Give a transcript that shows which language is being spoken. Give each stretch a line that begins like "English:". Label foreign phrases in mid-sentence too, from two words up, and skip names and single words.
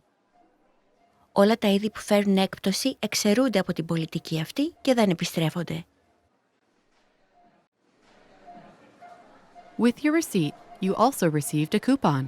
Greek: Όλα τα είδη που φέρουν έκπτωση εξαιρούνται από την πολιτική αυτή και δεν επιστρέφονται.
English: With your receipt, you also received a coupon.